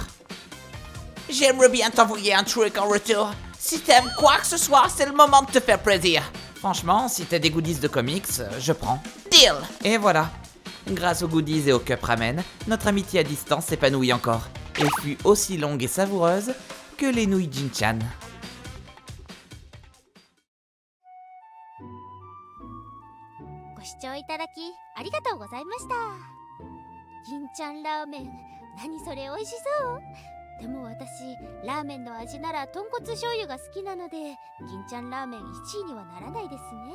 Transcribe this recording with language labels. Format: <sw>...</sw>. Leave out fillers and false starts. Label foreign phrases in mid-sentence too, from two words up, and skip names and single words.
<fr>J'aimerais bien t'envoyer un truc en retour. Si t'aimes quoi que ce soit, c'est le moment de te faire plaisir. Franchement, si t'as des goodies de comics, je prends. Deal! Et voilà. Grâce aux goodies et aux cup ramen, notre amitié à distance s'épanouit encore. Et fut aussi longue et savoureuse que les nouilles Jin-chan.</fr> <ja>Jin-chan ラーメン、何それ美味しそう。でも私、ラーメンの味なら豚骨醤油が好きなので、銀ちゃんラーメン1位にはならないですね。</ja>